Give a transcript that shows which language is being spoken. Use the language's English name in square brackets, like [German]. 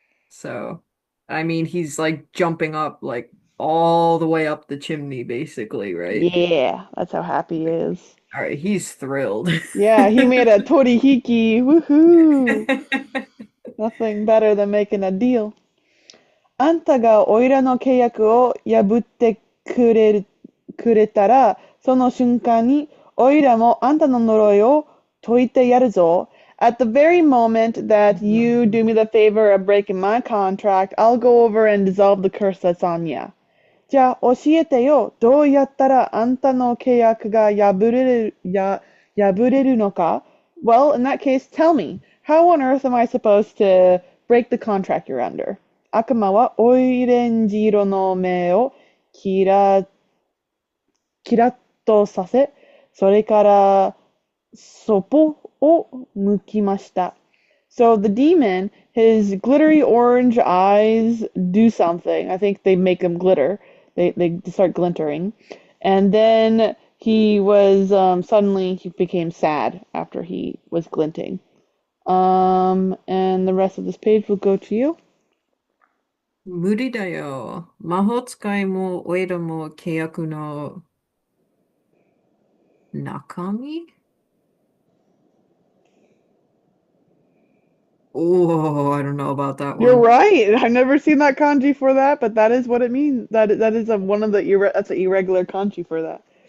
[English] So, I mean, he's like jumping up like all the way up the chimney, basically, right? Yeah, that's how happy he is. All right, he's thrilled. Yeah, he made a torihiki. Woohoo! Nothing better than making a deal. [Japanese] あんたがおいらの契約を破ってくれたら、その瞬間においらもあんたの呪いを解いてやるぞ。 [English] At the very moment that you do me the favor of breaking my contract, I'll go over and dissolve the curse that's on ya. [Japanese] じゃあ教えてよ。どうやったらあんたの契約が破れるのか？ [English] Well, in that case, tell me. How on earth am I supposed to break the contract you're under? [Japanese] 悪魔はオイレンジ色の目をキラキラッとさせ、それからそぽを向きました。 [English] So the demon, his glittery orange eyes do something. I think they make them glitter. They start glintering. And then suddenly he became sad after he was glinting. And the rest of this page will go to you. [Japanese] 無理だよ。魔法使いもオイラも契約の中身。 [English] Oh, I don't know about that You're one. right. I've never seen that kanji for that, but that is what it means. That is one of the that's an irregular kanji for that.